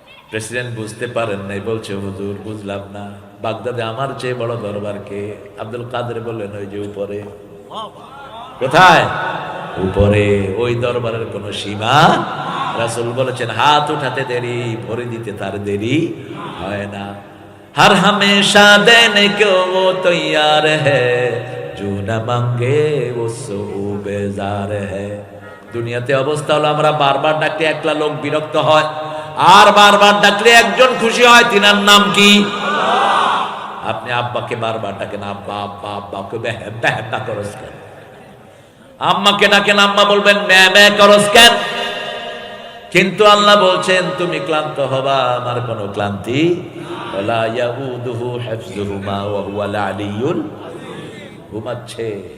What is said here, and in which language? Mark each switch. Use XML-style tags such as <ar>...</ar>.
<bn>President বুঝতে পারেন নাই, বলছে, হুজুর বুঝলাম না, বাগদাদে আমার চেয়ে বড় দরবার কে? আব্দুল কাদের বললেন, ওই যে উপরে। কোথায়? উপরে। ওই দরবারের কোন সীমা? রাসূল বলেছেন, হাত উঠাতে দেরি, ভরে দিতে তার দেরি হয় না।</bn> <hi>हर हमेशा देने को वो तैयार है, जो न मांगे वो सो बेजार है।</hi> <bn>দুনিয়াতে অবস্থা হলো আমরা বারবার ডাকলে একলা লোক বিরক্ত হয়, আর বারবার ডাকলে একজন খুশি হয়। তিনার নাম কি? আল্লাহ। আপনি আব্বাকে বারবার ডাকেন, আব্বা আব্বা আব্বা, কবে হেব্বা হেব্বা করস কেন? আম্মাকে ডাকেন, আম্মা বলবেন ম্যা ম্যা করস কেন? কিন্তু আল্লাহ বলছেন, তুমি ক্লান্ত হবা, আমার কোনো ক্লান্তি</bn> <ar>ওয়ালা ইয়াউদুহু হিফযুহুমা ওয়া হুয়াল আলিয়্যুল।</ar> <bn>ঘুমাচ্ছে।</bn>